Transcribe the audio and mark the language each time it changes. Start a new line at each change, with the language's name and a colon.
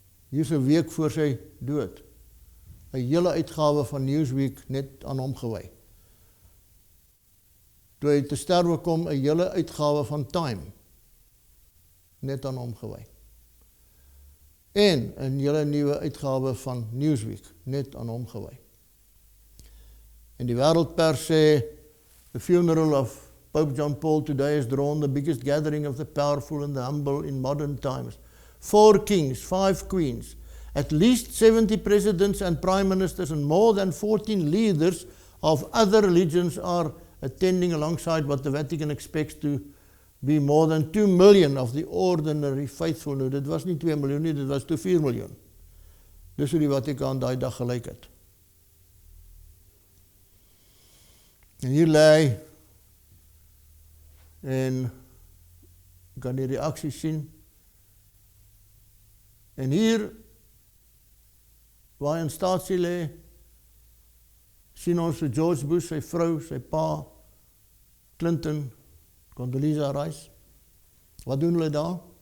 Afrikaans: Hier is 'n week voor sy dood. 'n hele uitgawe van Newsweek net aan hom gewy. Toe hy te sterwe kom, 'n hele uitgawe van Time net aan hom gewy. En 'n hele nuwe uitgawe van Newsweek net aan hom gewy. En die wêreldpers sê,
English: the funeral of Pope John Paul today has drawn the biggest gathering of the powerful and the humble in modern times. 4 kings, 5 queens, at least 70 presidents and prime ministers, and more than 14 leaders of other religions are attending alongside what the Vatican expects to be more than 2 million of the ordinary faithful.
Afrikaans: Nou, dit was nie 2 miljoen nie, dit was toe 4 miljoen. Dis hoe die Vatikaan daai dag gelyk het. En hier lê hy, en kan die reaksies sien. En hier, waar hy in staatsie lê, sien ons vir George Bush, sy vrou, sy pa, Clinton, Condoleezza Rice. Wat doen hulle daar?